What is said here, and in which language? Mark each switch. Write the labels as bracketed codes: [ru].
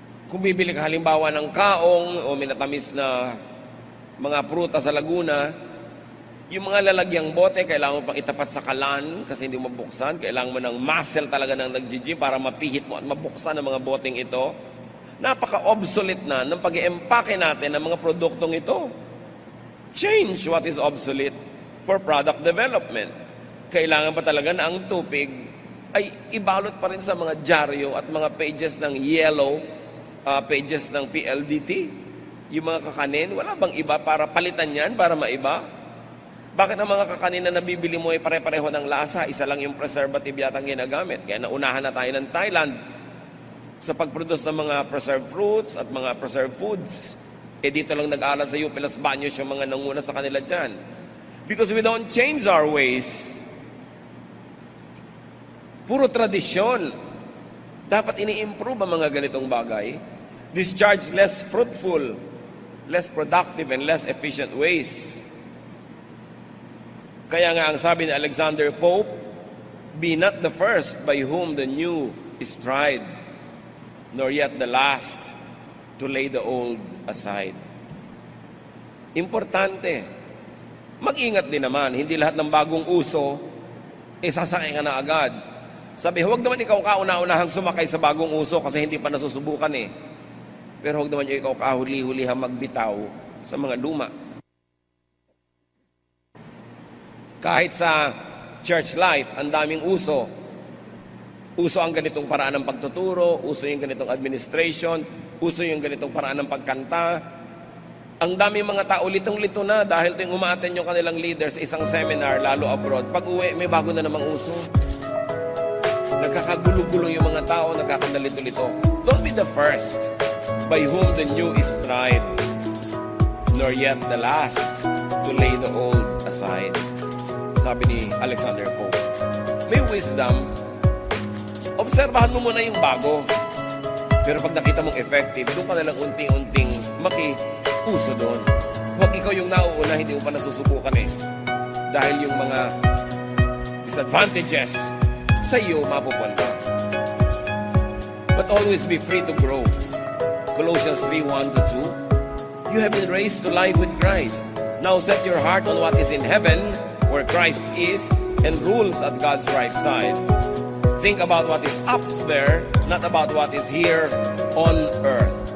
[tl] Kung bibili ka halimbawa ng kaong o minatamis na mga pruta sa Laguna, yung mga lalagyang bote, kailangan mo pang itapat sa kalan kasi hindi mo mabuksan. Kailangan mo ng muscle talaga ng nag-gym para mapihit mo at mabuksan ang mga boteng ito. Napaka-obsolete na ng pag-i-empake natin ng mga produktong ito. [en] Change what is obsolete for product development. [tl] Kailangan pa talaga na ang tubig ay ibalot pa rin sa mga dyaryo at mga pages ng yellow, pages ng PLDT. Yung mga kakanin, wala bang iba para palitan yan, para maiba? Bakit ang mga kakanin na nabibili mo ay pare-pareho ng lasa? Isa lang yung preservative yatang ginagamit. Kaya naunahan na tayo ng Thailand sa pag-produce ng mga preserved fruits at mga preserved foods. Dito lang nag-aaral sa UP Los Baños yung mga nanguna sa kanila dyan. [en] Because we don't change our ways. [tl] Puro tradisyon. Dapat ini-improve ang mga ganitong bagay. [en] Discharge less fruitful, less productive, and less efficient ways. [tl] Kaya nga ang sabi ni Alexander Pope, [en] be not the first by whom the new is tried, nor yet the last to lay the old aside. [tl] Importante. Mag-ingat din naman, hindi lahat ng bagong uso, sasakay ka na agad. Sabi, huwag naman ikaw kauna-unahang sumakay sa bagong uso kasi hindi pa nasusubukan eh. Pero huwag naman ikaw kahuli-hulihang magbitaw sa mga luma. Kahit sa church life, ang daming uso. Uso ang ganitong paraan ng pagtuturo, uso yung ganitong administration, uso yung ganitong paraan ng pagkanta. Ang daming mga tao litong-lito na dahil tuwing umaattend yung kanilang leaders sa isang seminar, lalo abroad. Pag uwi, may bago na namang uso. Nagkakagulo-gulo yung mga tao, nagkakadalito-lito. [en] Don't be the first by whom the new is tried, nor yet the last to lay the old aside. [tl] Sabi ni Alexander Pope. May wisdom, obserbahan mo muna yung bago. Pero pag nakita mong effective, doon ka nalang unti-unting maki-uso doon. Huwag ikaw yung nauuna, hindi mo pa nasusubukan eh. Dahil yung mga disadvantages sa iyo mapupunta. [en] But always be free to grow. Colossians 3:1-2. You have been raised to life with Christ. Now set your heart on what is in heaven, where Christ is and rules at God's right side. Think about what is up there, not about what is here on earth.